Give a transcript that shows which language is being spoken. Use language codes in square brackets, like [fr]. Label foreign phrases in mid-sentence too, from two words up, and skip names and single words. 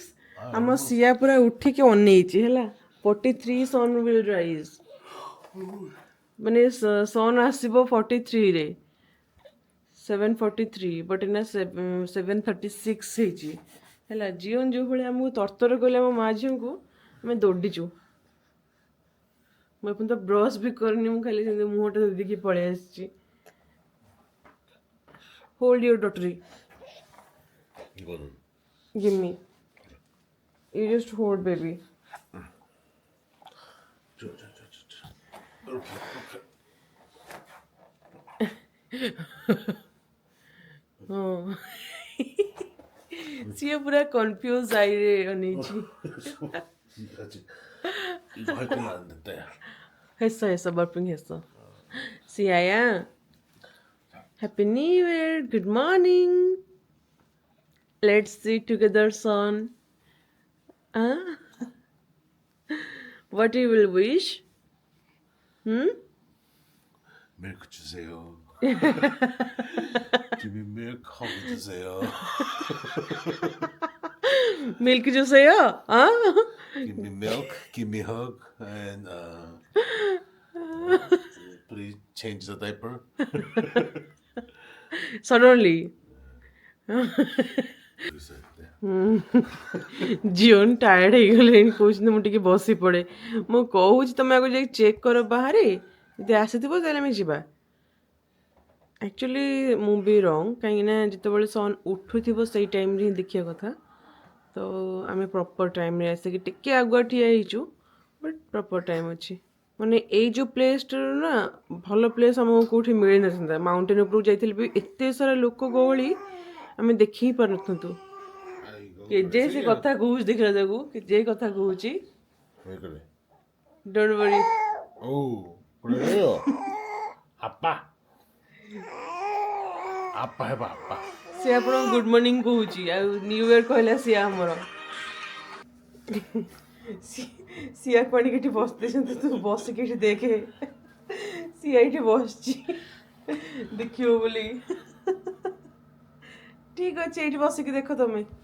[or] ଆମ ସିଆ ପୁରା ଉଠିକି ଅନେଇଛି ହେଲା 43 [en] sun will rise [or] ମାନେ ସନ୍ ଆସିବ 43ରେ 7:43 ବଟ୍ ଏଇନା 7:36 ହେଇଛି ହେଲା। ଜିଓନ ଯେଉଁ ଭଳିଆ ଆମକୁ ତରତର କଲେ ଆମ ମା ଝିଅଙ୍କୁ ଆମେ ଦୌଡ଼ିଛୁ। ମୁଁ ଏପର୍ଯ୍ୟନ୍ତ ବ୍ରସ୍ ବି କରିନି ମୁଁ ଖାଲି ସେମିତି ମୁହଁଟା ଦେଇକି ପଳେଇ ଆସିଛି। [en] Hold your dottery. Give me. You just hold, baby. Oh. [or] ସିଏ ପୁରା କନଫ୍ୟୁଜ ଆଇରେ ଅନେଇଛି। ହେସ ହେସ ବର୍ପିଂ ହେସ। [en] ସିଆୟା Happy New Year. Good morning. Let's sit together, son. Huh? What you will wish? [ko] Milk 주세요. [en] Give me milk. Hug 주세요. [ko] Milk 주세요? Huh? [en] Give me milk. Give me hug. And please change the diaper. Suddenly. [or] ଜିଓନ ଟାୟାର୍ଡ ହେଇଗଲେଣି କହୁଛନ୍ତି ମୁଁ ଟିକେ ବସି ପଡ଼େ। ମୁଁ କହୁଛି ତମେ ଆଗ ଯାଇକି ଚେକ୍ କର ବାହାରେ ଯଦି ଆସିଥିବ ତାହେଲେ ଆମେ ଯିବା। ଆକ୍ଚୁଆଲି ମୁଁ ବି ରଙ୍ଗ କାହିଁକିନା ଯେତେବେଳେ ସନ୍ ଉଠୁଥିବ ସେଇ ଟାଇମ୍ରେ ହିଁ ଦେଖିବା କଥା। ତ ଆମେ [en] proper timeରେ [or] ଆସିକି ଟିକେ ଆଗୁଆ ଠିଆ ହେଇଛୁ ବଟ୍ [en] proper time [or] ଅଛି। ମାନେ ଏଇ ଯେଉଁ ପ୍ଲେସ୍ଟାରୁ ନା ଭଲ ପ୍ଲେସ୍ ଆମକୁ କେଉଁଠି ମିଳିନଥାନ୍ତା। ମାଉଣ୍ଟେନ୍ ଉପରକୁ ଯାଇଥିଲେ ବି ଏତେ ସାରା ଲୋକ ଗହଳି ଆମେ ଦେଖି ହିଁ ପାରୁନଥାନ୍ତୁ। କେଜେ ସେ କଥା କହୁଛି ଦେଖିଲା ତାକୁ କେଜେ କଥା କହୁଛି। [ko] 왜 그래? [en] Don't worry. [ko] Oh, 그래요? 아빠. 아빠 해봐, 아빠. [or] ସେ ଆପଣଙ୍କୁ [en] good morning [or] କହୁଛି ଆଉ [en] New Year [or] କହିଲା ସିଆ ଆମର। ସିଆକୁ ଆଣିକି ଏଠି ବସିଦେଇଛନ୍ତି ତୁ ବସିକି ଏଠି ଦେଖେ। ସିଆ ଏଇଠି ବସିଛି ଦେଖିବ ବୋଲି। ଠିକ ଅଛି ଏଇଠି ବସିକି ଦେଖ ତମେ।